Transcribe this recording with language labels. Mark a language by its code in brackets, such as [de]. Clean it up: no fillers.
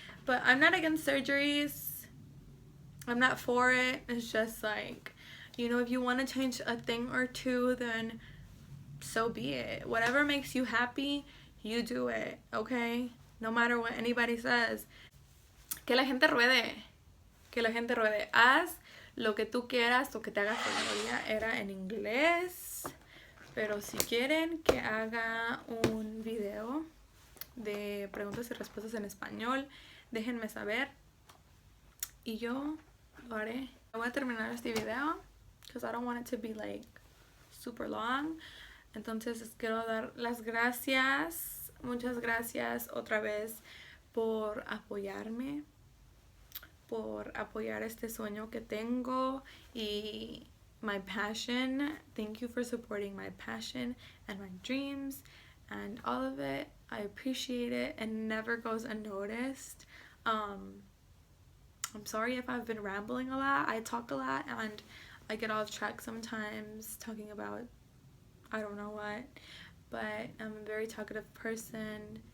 [en] But I'm not against surgeries. I'm not for it. It's just like, you know, if you want to change a thing or two, then so be it. Whatever makes you happy, you do it, okay? No matter what anybody says. [es] Que la gente ruede. Que la gente ruede. Haz lo que tú quieras, lo que te haga feliz. Era en inglés. Pero si quieren que haga un video de preguntas y respuestas en español, déjenme saber. Y yo lo haré. Voy a terminar este video [en] because I don't want it to be like super long. [es] Entonces les quiero dar las gracias, muchas gracias otra vez por apoyarme, por apoyar este sueño que tengo y [en] my passion. Thank you for supporting my passion and my dreams and all of it. I appreciate it and never goes unnoticed. I'm sorry if I've been rambling a lot. I talk a lot and I get off track sometimes talking about I don't know what, but I'm a very talkative person.